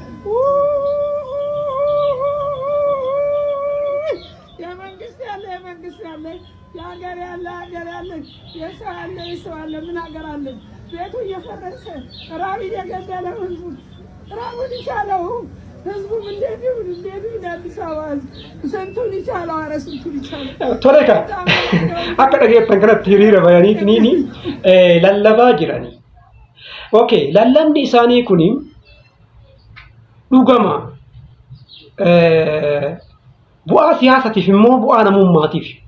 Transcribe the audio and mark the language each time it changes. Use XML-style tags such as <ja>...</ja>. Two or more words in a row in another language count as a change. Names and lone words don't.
<am>የመንግስት ያለ የሀገር ያለ የሰው ያለ ምን ሀገር አለ? ቤቱ እየፈረሰ ራብ እየገደለ ራቡን ይቻለው ህዝቡም እንዴት ይሁን አዲስ አበባ ስንቱን ይቻለው? ኧረ ስንቱን ይቻለው?</am> <om>Tole akka dhageeffatan kanatti hiriira ba'anii lallabaa jiranii. Okay, lallabni isaanii kun dhugama bu'aa siyaasaatiif immoo bu'aa namummaatiif.</om>